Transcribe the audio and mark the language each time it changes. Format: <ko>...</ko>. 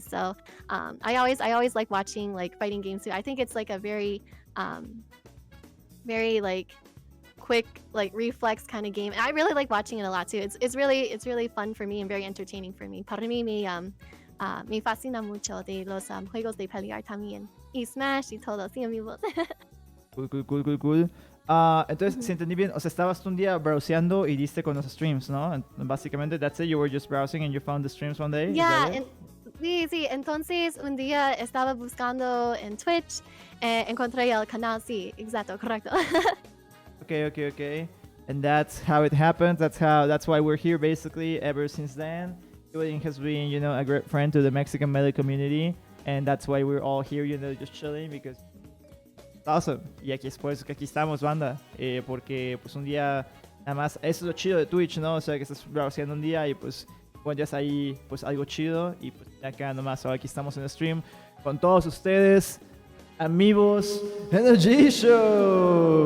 <en>So I always like watching like fighting games too. I think it's like a very like quick like reflex kind of game, and I really like watching it a lot too. It's really fun for me and very entertaining for me.</en> <es>Para mí me fascina mucho de los juegos de pelear también, y Smash y todo, sí amigos.</es> <en>Cool.</en> <es>Entonces, si entendí bien, o sea, estabas tú un día browseando y diste con los streams, ¿no?</es> <en>Básicamente, that's it, you were just browsing and you found the streams one day?</en> <es>Yeah, sí, entonces un día estaba buscando en Twitch, encontré el canal, sí, exacto, correcto.</es> <en>Okay. And that's how it happened, that's why we're here basically ever since then. Eeveling has been, you know, a great friend to the Mexican melee community, and that's why we're all here, you know, just chilling, because awesome.</en> <es>Y aquí estamos, banda, porque pues un día, nada más, eso es lo chido de Twitch, ¿no? O sea, que estás browseando un día y pues encuentras ahí pues algo chido, y pues acá nomás, ahora aquí estamos en el stream con todos ustedes, amigos en el G-Show.</es>